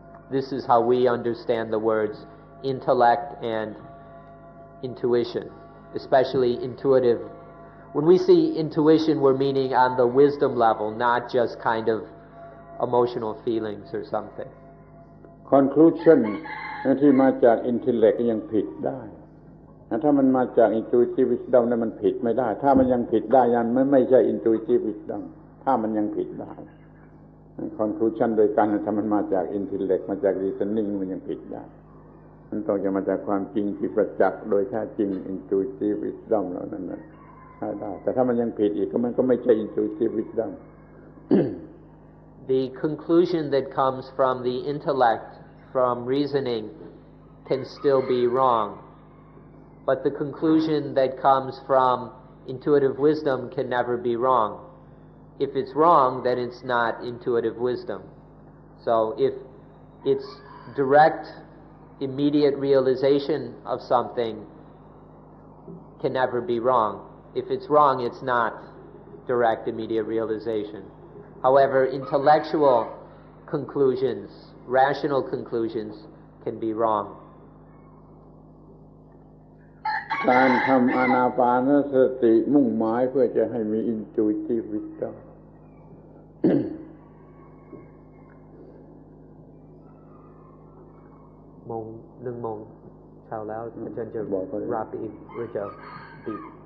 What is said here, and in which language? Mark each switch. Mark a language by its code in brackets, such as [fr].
[en] This is how we understand the words intellect and intuition, especially intuitive. When we see intuition, we're meaning on the wisdom level, not just kind of emotional feelings or something. [th] conclusion ที่มาจาก intellect ยังผิดได้ถ้ามันมาจาก intuitive wisdom นั้นมันผิดไม่ได้ถ้ามันยังผิดได้มันไม่ใช่ intuitive wisdom ถ้ามันยังผิดได้ conclusion โดยกันถ้ามันมาจาก intellect มาจาก reasoning มันยังผิดได้มันต้องจะมาจากความจริงที่ประจักษ์โดยแท้จริง intuitive wisdom เหล่านั้นใช่ได้แต่ถ้ามันยังผิดอีกมันก็ไม่ใช่ intuitive wisdom [en] The conclusion that comes from the intellect, from reasoning, can still be wrong. But the conclusion that comes from intuitive wisdom can never be wrong. If it's wrong, then it's not intuitive wisdom. So if it's direct, immediate realization of something, can never be wrong. If it's wrong, it's not direct, immediate realization. However, intellectual conclusions, rational conclusions, can be wrong. [th] การทำอานาปานสติมุ่งหมายเพื่อจะให้มี intuitive wisdom 1 โมงเช้าแล้วอาจารย์จะรับอีกหรือจะปิด